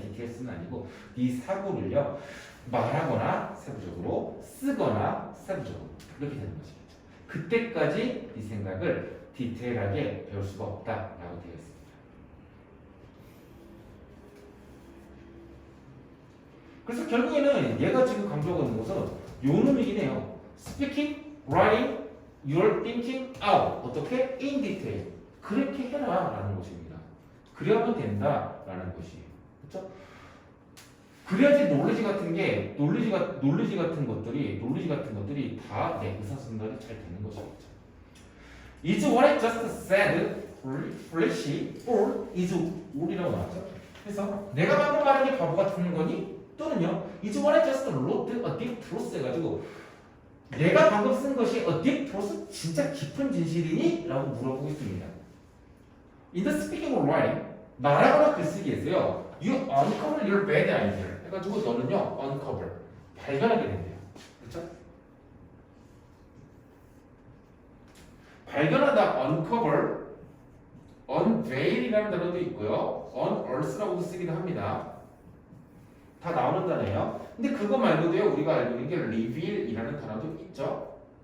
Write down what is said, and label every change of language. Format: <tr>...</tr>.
<ko>디테일스는 아니고 이 사고를요 말하거나 세부적으로 쓰거나 세부적으로 이렇게 되는 것이겠죠. 그때까지 이 생각을 디테일하게 배울 수가 없다라고 되어 있습니다. 그래서 결국에는 얘가 지금 강조하고 있는 것은 요 놈이긴 해요.</ko> <en>Speaking, writing, your thinking out.</en> <ko>어떻게?</ko> <en>In detail.</en> <ko>그렇게 해라 라는 것입니다. 그래야만 된다 라는 것이에요. 그렇죠? 그래야지 놀리지 같은 게 놀리지 같은 것들이 다 내 의사소통이 잘 되는 것이겠죠.</ko> <en>Is what I just said flashy or is all이라고 나왔죠?</en> <ko>그래서 내가 방금 말한 게 바보 같은 거니? 또는요,</ko> <en>is what I just wrote a deep truth 해가지고</en> <ko>내가 방금 쓴 것이</ko> <en>a deep truth</en> <ko>진짜 깊은 진실이니? 라고 물어보고 있습니다.</ko> <en>In the speaking or writing</en> <ko>말하거나 글쓰기에서요,</ko> <en>you uncover your bad idea 해가지고</en> <ko>너는요,</ko> <en>uncover</en> <ko>발견하게 된대요. 그렇죠? 발견하다 uncover, unveil이라는 단어도 있고요, unearth라고도 쓰기도 합니다. 다 나오는 단어예요. 근데 그거 말고도요 우리가 알고 있는 게 reveal이라는 단어도 있죠.</ko>